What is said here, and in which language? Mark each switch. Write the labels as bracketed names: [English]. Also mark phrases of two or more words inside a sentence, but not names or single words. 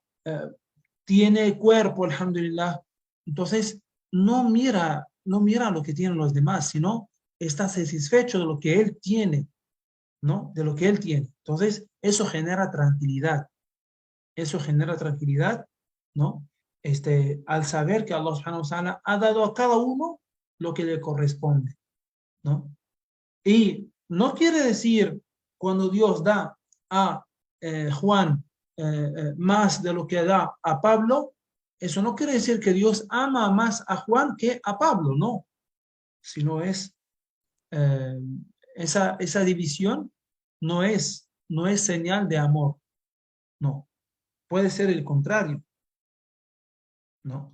[Spanish] Tiene cuerpo, alhamdulillah. Entonces, no mira lo que tienen los demás, sino está satisfecho de lo que él tiene, ¿no? De lo que él tiene. Entonces, eso genera tranquilidad, ¿no? Al saber que [Arabic] الله سبحانه وتعالى [Spanish] ha dado a cada uno lo que le corresponde, ¿no? Y no quiere decir cuando Dios da a Juan más de lo que da a Pablo, eso no quiere decir que Dios ama más a Juan que a Pablo, no, sino es eh, esa división no es señal de amor, no, puede ser el contrario, ¿no?